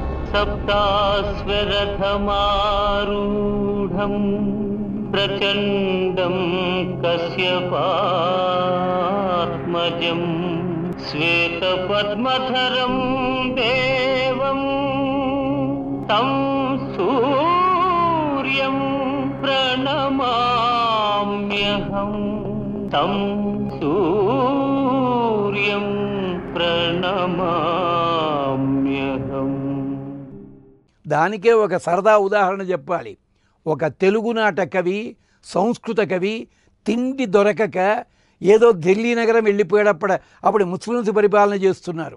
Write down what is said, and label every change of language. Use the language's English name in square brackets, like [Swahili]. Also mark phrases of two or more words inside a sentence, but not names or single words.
[Sanskrit] सप्ताश्वरथमारूढं प्रचण्डं कश्यपात्मजं श्वेतपद्मधरं देवं तं सूर्यं प्रणमाम्यहं तं सूर्यं ప్రణమామ్యహం. [Telugu] దానికే ఒక సరదా ఉదాహరణ చెప్పాలి. ఒక తెలుగునాట కవి, సంస్కృత కవి తిండి దొరకక ఏదో ఢిల్లీ నగరం అప్పుడు ముస్లిమ్స్ పరిపాలన చేస్తున్నారు.